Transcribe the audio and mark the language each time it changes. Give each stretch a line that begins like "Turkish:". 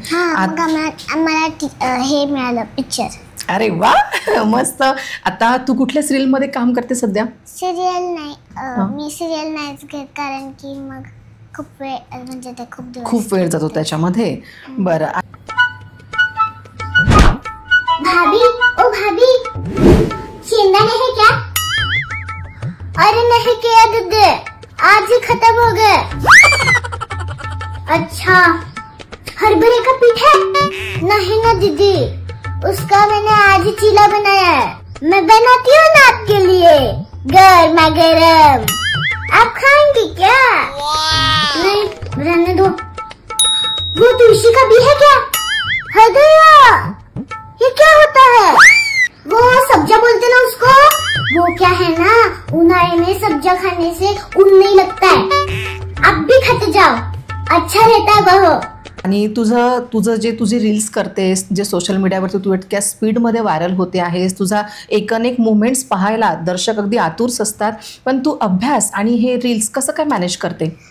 Marathi: मग मला हे मिळालं, पिक्चर। अरे वा, मस्त। आता तू कुठल्या सिरियल मध्ये काम करते सध्या? सिरियल नाही, मी सिरियल नाहीच घेत, कारण की मग खूप वेळ म्हणजे ते खूप वेळ जातो त्याच्यामध्ये। बरं
Hindi: भाभी, ओ भाभी, शेंगदाणे है क्या? अरे नहीं किया दीदी, आज ही खत्म हो गए। अच्छा, हरभरे का पीठ है? नहीं ना दीदी, उसका मैंने आज ही चीला बनाया है। मैं बनाती हूँ ना आपके लिए, गर्मा गर्म। आप खाएंगे क्या? नहीं, रहने दो। वो तुलसी का भी है क्या? है गया। ये क्या होता है? वो सब्जा बोलते ना उसको। वो क्या है ना, उन्हाळे में सब्जा खाने से ऊन नहीं लगता है। आप भी खाते जाओ, अच्छा रहता है वो।
Marathi: आणि तुझं जे तुझे रील्स करतेस, जे सोशल मीडियावरती तू इतक्या स्पीडमध्ये व्हायरल होते आहेस, तुझा एकनेक मुवमेंट्स पाहायला दर्शक अगदी आतुर असतात, पण तू अभ्यास आणि हे रील्स कसं काय मॅनेज करते?